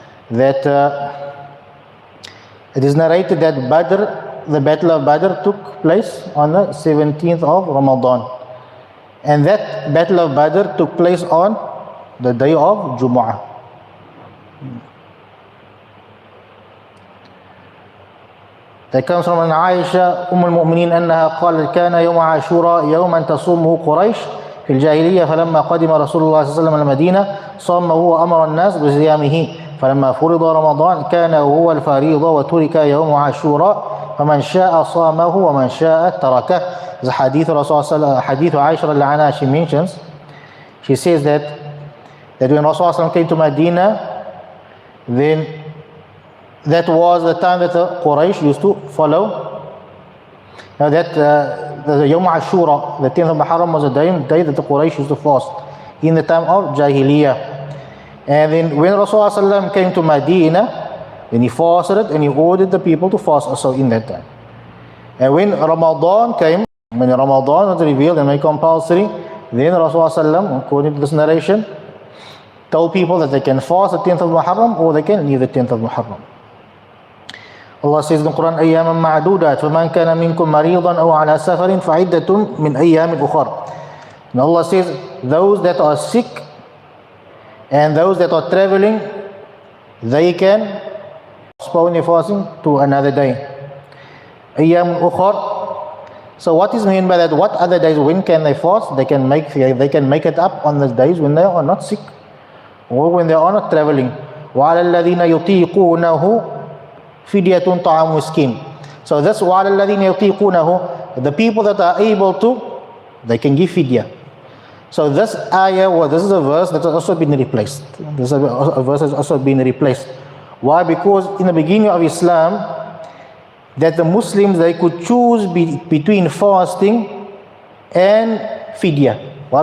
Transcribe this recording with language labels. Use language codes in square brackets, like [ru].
[en] That it is narrated that the Battle of Badr took place on the 17th of Ramadan. And that Battle of Badr took place on the day of Jumu'ah. That comes from an Aisha [ar] المؤمنين أنها قالت كان يوم عاشوراء يوما تصومه قريش في الجاهلية فلما قدم رسول الله صلى الله عليه وسلم المدينة صامه وأمر الناس بصيامه فلما فرض رمضان كان هو الفريضة وترك يوم عاشوراء فمن شاء صامه ومن شاء تركه. [en] The hadith Rasulullah, hadith Aisha عنها, she mentions, she says that when Rasulullah came to Medina, then that was the time that the Quraysh used to follow. Now that the Yawm Ashura, the 10th of Muharram, was a day that the Quraysh used to fast in the time of Jahiliyyah. And then when Rasulullah came to Medina, then he fasted it and he ordered the people to fast also in that time. And when Ramadan came, when Ramadan was revealed and made compulsory, then Rasulullah, according to this narration, told people that they can fast the 10th of Muharram or they can leave the 10th of Muharram. Allah says in the Quran, [ar] أياما معدودات فمن كان منكم مريضا أو على سفر فعدة من أيام أخر. [en] And Allah says, those that are sick and those that are traveling, they can postpone their fasting to another day. [ar] أيام أخر. [en] So what is meant by that? What other days? When can they fast? They can make it up on the days when they are not sick or when they are not traveling. [ar] وعلى الذين يطيقونه فدية طعام مسكين. [en] So that's [ar] وعلى الذين يطيقونه, [en] the people that are able to, they can give fidya. So this ayah, this is a verse that has also been replaced. This a verse has also been replaced. Why? Because in the beginning of Islam, that the Muslims, they could choose between fasting and fidya. Why?